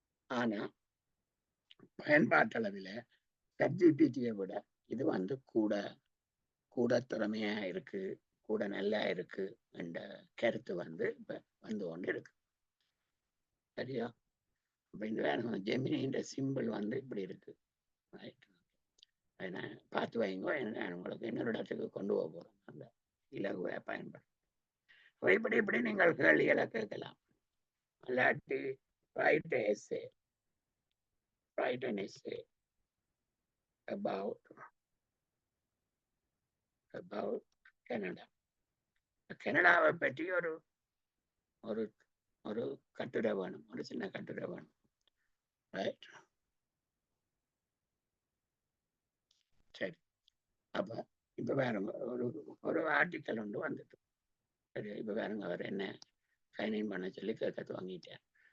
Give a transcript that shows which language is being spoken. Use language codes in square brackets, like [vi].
[ta] ஆனா பயன்பாட்டளவில் ChatGPT-யை விட இது வந்து கூட திறமையா இருக்கு, கூட நல்லா இருக்கு என்ற கருத்து வந்து இப்ப வந்து கொண்டு இருக்கு. சரியா? இப்ப இந்த ஜெமினின்ற சிம்பிள் வந்து இப்படி இருக்கு. பார்த்து வைங்க, உங்களுக்கு இன்னொரு இடத்துக்கு கொண்டு போக போறோம் அந்த இலகுவை பயன்படுத்த. இப்படி நீங்கள் கேள்விகளை கேட்கலாம். இல்லாட்டி [en] write an essay about Canada. [ta] கனடாவை பற்றி ஒரு ஒரு கட்டுரை வேணும், ஒரு சின்ன கட்டுரை வேணும், ரைட்? சரி, அப்ப இப்ப வேறுங்க ஒரு ஆர்டிக்கல் ஒன்று வந்துட்டு, சரி, இப்ப வேறுங்க அவர் என்ன சைன்இன் பண்ண சொல்லி கேட்க வாங்கிட்டேன்.